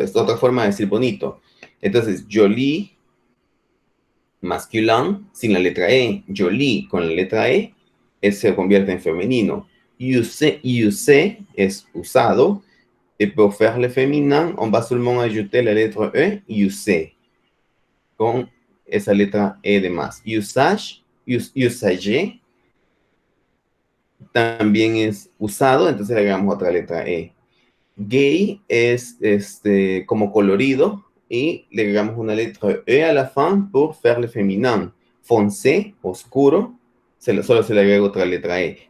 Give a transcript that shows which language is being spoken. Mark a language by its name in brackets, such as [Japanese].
[Spanish] Es otra forma de decir bonito. Entonces, joli masculin sin la letra E. Joli con la letra E se convierte en femenino. Usé es usado. [French] Et pour faire le féminin, on va seulement ajouter la letra E, usé, [Spanish] con esa letra E de más. Usage, usage, también es usado, entonces le agregamos otra letra E. Gay es como colorido, y le agregamos una letra E [French] a la fin pour faire le féminin. [Spanish] Foncé, oscuro, solo se le agrega otra letra E.